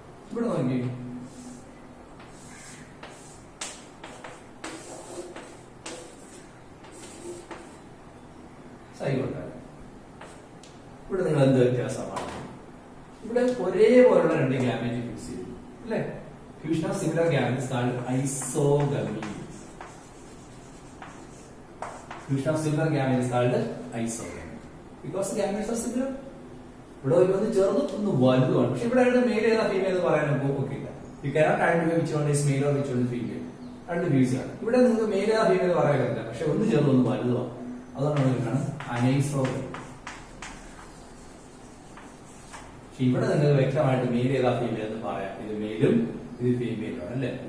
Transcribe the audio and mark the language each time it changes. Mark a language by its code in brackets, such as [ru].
[ml] ഇവിടെ നോക്കി സൈഗോട്ട്. ഇവിടെ നിങ്ങൾ എന്ത് വ്യത്യാസമാണ്? ഇവിടെ ഒരേപോലുള്ള രണ്ട് ഗ്യാമേറ്റ് ഫിക്സ് ചെയ്തു അല്ലേ? [en] Fusion of similar gametes called isogamy. Fusion of similar gametes is called isogamy because gametes are similar. [ml] ഇവിടെ ഒന്ന് ചെറുതും ഒന്ന് വലുതുമാണ്. പക്ഷെ ഇവിടെ മെയിൽ ഏതാ ഫീമെയിൽ എന്ന് പറയാൻ ഒക്കില്ല. [en] You cannot identify which one is male or which one is female. [ml] രണ്ട് വ്യൂസ് ആണ്. ഇവിടെ നിങ്ങൾക്ക് മെയിൽ ഏതാ ഫീമെയിൽ പറയാൻ പറ്റില്ല. പക്ഷെ ഒന്ന് ചെറുതും ഒന്ന് വലുതുമാണ്. അതാണ് നമ്മൾ അനൈസോഗമി. പക്ഷെ ഇവിടെ നിങ്ങൾക്ക് വ്യക്തമായിട്ട് മെയിൽ ഏതാ ഫീമെയിൽ എന്ന് പറയാം. ഇത് മെയിലും ഇത് ഫീമെയിലും ആണ് അല്ലെ?